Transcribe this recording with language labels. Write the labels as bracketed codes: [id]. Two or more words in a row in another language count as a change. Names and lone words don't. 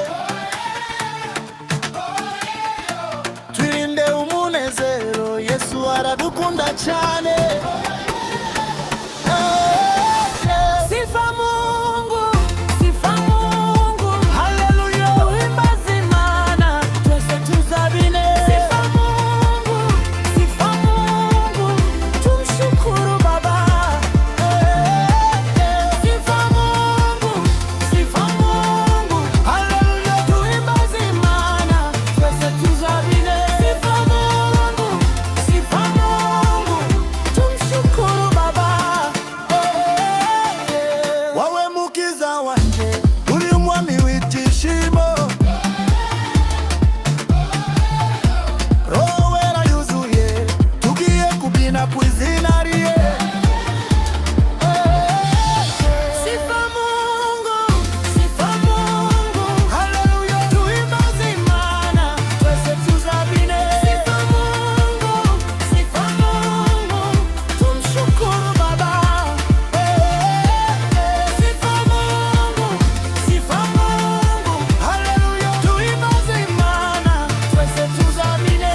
[rw] Twirinde umunezero, Yesu aradukunda cyane. [sw] Sifa Mungu, sifa Mungu, haleluya. [rw] Duhimbaze Imana, twese tuzabine. [sw] Sifa Mungu, sifa Mungu, tumshukuru Baba. Sifa Mungu, sifa Mungu, haleluya. [rw] Duhimbaze Imana, twese tuzabine. [sw] Sifa Mungu, sifa Mungu, tumshukuru Baba. [rw] Wawe mukiza wanje, uri umwami w'ibyishimo. Roho wera yuzuye, tugiye kubyina ku izina rye. [sw] Sifa Mungu, sifa Mungu, haleluya. [rw] Duhimbaze Imana, twese tuzabine. [sw] Sifa Mungu, sifa Mungu, tumshukuru Baba. Sifa Mungu, sifa Mungu, haleluya. [rw] Duhimbaze Imana, twese tuzabine.